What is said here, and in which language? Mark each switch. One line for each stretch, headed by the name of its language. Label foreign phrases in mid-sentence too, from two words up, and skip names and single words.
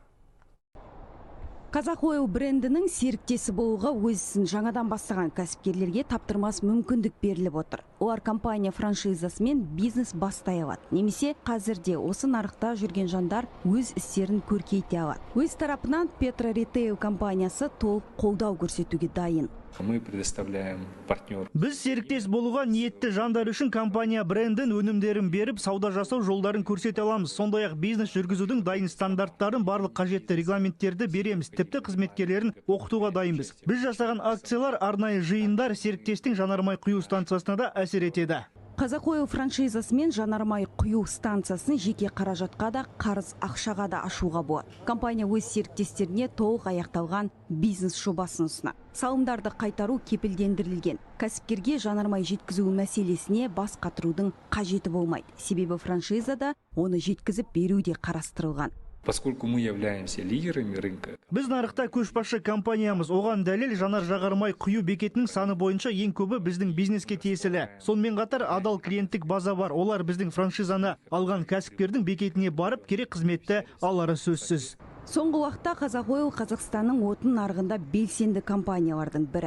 Kazakh: QazaqOil брендінің серіктесі болуға өз ісін жаңадан бастаған кәсіпкерлерге таптырмас мүмкіндік беріліп отыр. Олар компания франшизасымен бизнес бастай алады. Немесе қазірде осы нарықта жүрген жандар өз істерін көркейте алады. Өз тарапынан Петро Ритейл компаниясы толық қолдау көрсетуге дайын.
Russian: Мы предоставляем партнер.
Kazakh: Біз серіктес болуға ниетті жандар үшін компания брендін өнімдерін беріп, сауда жасау жолдарын көрсете аламыз. Сондай-ақ бизнес жүргізудің дайын стандарттарын, барлық қажетті регламенттерді береміз. Тіпті қызметкерлерін оқытуға дайынбыз. Біз жасаған акциялар, арнайы жиындар серіктестің жанармай құю станциясына да әсер етеді. QazaqOil франшизасымен жанармай құю станциясын жеке қаражатқа да, қарыз ақшаға да ашуға болады. Компания өз серіктестеріне толық аяқталған бизнес жобасын ұсынады. Салымдарды қайтару кепілдендірілген. Кәсіпкерге жанармай жеткізу мәселесіне бас қатырудың қажеті болмайды. Себебі франшизада оны жеткізіп беру де қарастырылған.
Russian: Поскольку мы являемся лидерами рынка.
Kazakh: Біз нарықта көшбасшы компаниямыз. Оған дәлел жанар-жағар май құю бекетінің саны бойынша ең көбі біздің бизнеске тиесілі. Сонымен қатар адал клиенттік база бар. Олар біздің франшизаны алған кәсіпкердің бекетіне барып керек қызметті алары сөзсіз. Соңғы уақытта QazaqOil Қазақстанның отын нарығында белсенді компаниялардың бірі.